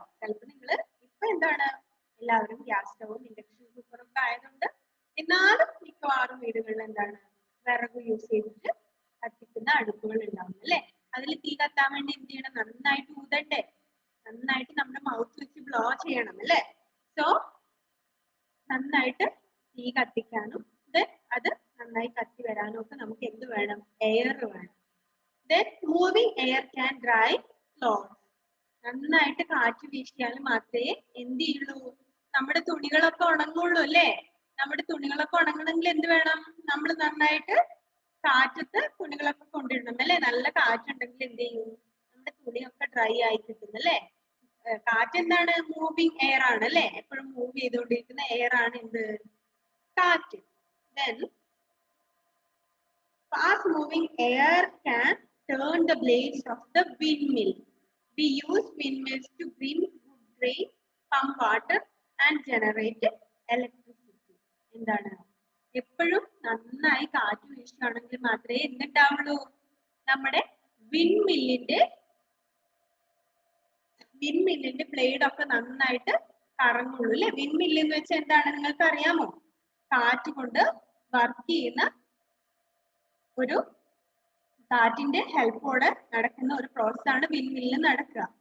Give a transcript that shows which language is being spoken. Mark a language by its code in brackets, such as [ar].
[ml] ചിലപ്പോൾ നിങ്ങൾ ഇപ്പൊ എന്താണ്, എല്ലാവരും ഗ്യാസ് സ്റ്റവും ഇൻഡക്ഷൻ കുക്കറും ഒക്കെ ആയതുകൊണ്ട്, എന്നാലും മിക്കവാറും വീടുകളിൽ എന്താണ്, വിറക് യൂസ് ചെയ്തിട്ട് കത്തിക്കുന്ന അടുപ്പുകൾ ഉണ്ടാവും അല്ലെ. അതിൽ തീ കത്താൻ വേണ്ടി എന്ത് ചെയ്യണം? നന്നായിട്ട് ഊതണ്ടേ, നന്നായിട്ട് നമ്മുടെ മൗത്ത് വെച്ച് ബ്ലോ ചെയ്യണം അല്ലെ. സോ നന്നായിട്ട് തീ കത്തിക്കാനും അത് നന്നായി കത്തി വരാനും ഒക്കെ നമുക്ക് എന്ത് വേണം? എയർ വേണം. [en] Then moving air can dry clothes. [ml] നന്നായിട്ട് കാറ്റ് വീശിയാൽ മാത്രമേ എന്ത് ചെയ്യുള്ളൂ? നമ്മുടെ തുണികളൊക്കെ ഉണങ്ങുള്ളൂ അല്ലേ. നമ്മുടെ തുണികളൊക്കെ ഉണങ്ങണമെങ്കിൽ എന്ത് വേണം? നമ്മൾ നന്നായിട്ട് കാറ്റത്ത് തുണികളൊക്കെ കൊണ്ടിടണം അല്ലെ. നല്ല കാറ്റുണ്ടെങ്കിൽ എന്ത് ചെയ്യും? നമ്മുടെ തുണിയൊക്കെ ഡ്രൈ ആയി കിട്ടും അല്ലെ. കാറ്റ് എന്താണ്? മൂവിങ് എയർ ആണ് അല്ലെ. എപ്പോഴും മൂവ് ചെയ്തുകൊണ്ടിരിക്കുന്ന എയർ ആണ് എന്ത്? [en] കാറ്റ്. Then fast moving air can turn the blades of the windmill. We use windmills to bring wood grain, pump water and generate electricity. [ml] എന്താണ്? എപ്പോഴും നന്നായി കാറ്റ് വീശുകയാണെങ്കിൽ മാത്രമേ എന്തുണ്ടാവുള്ളൂ? നമ്മുടെ വിൻമില്ലിന്റെ ബ്ലേഡ് ഒക്കെ നന്നായിട്ട് കറങ്ങുള്ളൂ അല്ലെ. വിൻമില്ല് എന്ന് വെച്ചാൽ എന്താണ് നിങ്ങൾക്ക് അറിയാമോ? കാറ്റ് കൊണ്ട് വർക്ക് ചെയ്യുന്ന ഒരു, കാറ്റിന്റെ ഹെൽപ്പോടെ നടക്കുന്ന ഒരു പ്രോസസ് ആണ് വിൻമില്ല് നടക്കുക.